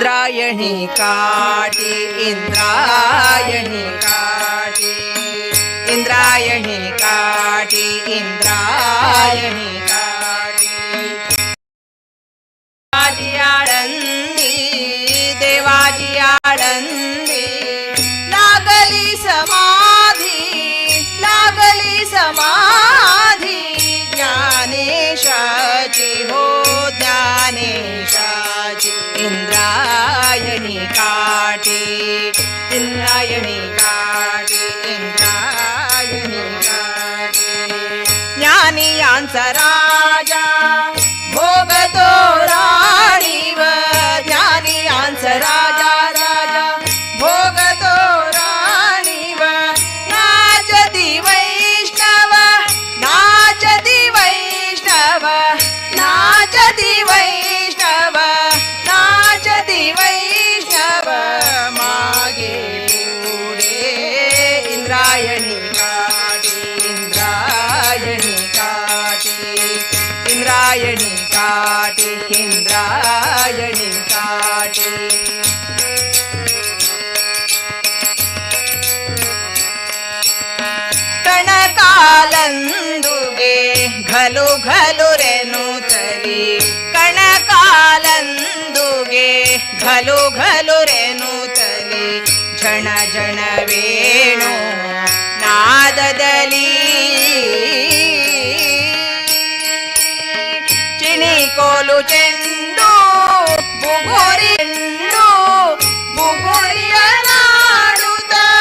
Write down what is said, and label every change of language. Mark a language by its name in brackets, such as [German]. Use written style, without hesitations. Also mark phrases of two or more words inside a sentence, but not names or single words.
[Marathi] इंद्रायणी काटी इंद्रायणी काटी इंद्रायणी काटी इंद्रायणी काटी देवाची आळंदी देवाची आळंदी लागली समाधी ज्ञानेशाची हो ज्ञानेशाची इंद्रायणी काटी इंद्रायणी काटी इंद्रायणी काटी ज्ञानियांचा राजा भोगतो राणीवर ज्ञानियांचा राजा राजा भोगतो राणीवर नाचती वैष्णव नाचती वैष्णव नाचती वैष्णव नाचती वैष्णव मागे पुढे इंद्रायणी काटी इंद्रायणी काटी इंद्रायणी काटी इंद्रायणी काटी [Kannada] ಕಣಕಾಲಂದುಗೆ ಘಲು ಘಲು ರೆನುತ್ತಲಿ ಕಣಕಾಲಂದುಗೆ ಘಲು ಘಲು ರೆನುತ್ತಲಿ ಝಣ ಝಣ ವೇಣು ನಾದದಲ್ಲಿ ಚಿಣಿಕೋಲು ಚೆಂಡು ಬುಗುರಿಯಂಡು ಬುಗುರಿಯ ನಾಡುತ್ತ